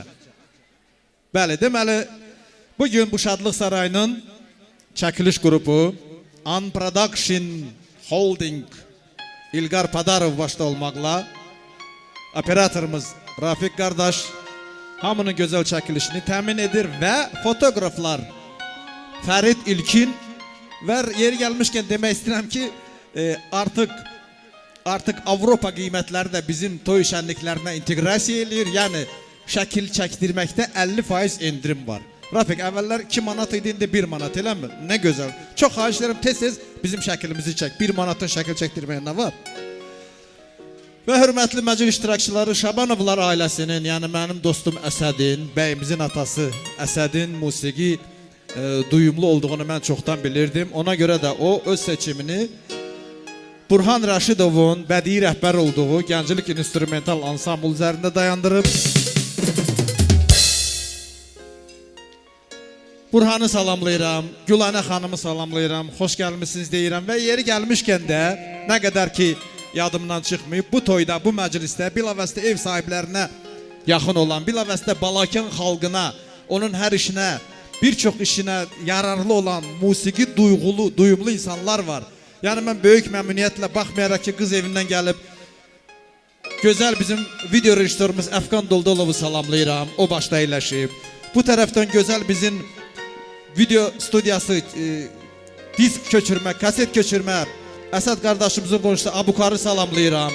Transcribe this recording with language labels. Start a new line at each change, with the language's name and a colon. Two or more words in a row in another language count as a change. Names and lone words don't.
Azerbaijani: Bəli, deməli, bugün bu Şadlıq Sarayının çəkiliş qrupu An Production Holding İlqar Padarov başta olmaqla operatorumuz Rafiq qardaş hamının gözəl çəkilişini təmin edir və fotoğraflar Ferit İlkin
Turkish: ve yeri gelmişken demek istedim ki artık Avrupa kıymetleri de bizim toy şenliklerine integrasiya edilir. Yani şekil çektirmekte 50% indirim var.
Azerbaijani: Rafik evveller 2 manat idi, indi 1 manat, elə mi?
Turkish: Ne güzel. Çok xahiş ederim tez bizim şeklimizi çek. 1 manatın şekil çektirmeye ne var?
Azerbaijani: Ve hürmetli məclis iştirakçıları Şabanovlar ailesinin,
Turkish: yani benim dostum
Azerbaijani: Əsədin, bəyimizin atası Əsədin musiqi duyumlu olduğunu mən çoxdan bilirdim. Ona göre de o öz seçimini Burhan Raşidov'un bədii rəhbər olduğu Gənclik İnstrumental Ansambl üzərində dayandırıb. Burhan'ı salamlayıram, Gülanə xanımı salamlayıram, xoş gəlmisiniz deyirəm və yeri gəlmişkən də nə qədər ki yadımdan çıxmayıb, bu toyda, bu məclisdə bilavasitə ev sahiblərinə yaxın olan, bilavasitə Balakən xalqına, onun hər işinə,
Turkish: birçok işine yararlı olan musiqi duyumlu insanlar var. Yani ben büyük memnuniyetle
Azerbaijani: baxmayaraq ki
Turkish: kız evinden gelip güzel bizim video rejisörümüz Əfqan Doldolov'u salamlayıram.
Azerbaijani: O başta əyləşib.
Turkish: Bu taraftan güzel bizim video studiyası disk köçürme, kaset köçürme Əsəd kardeşimizin qonşusu Abukar'ı salamlayıram.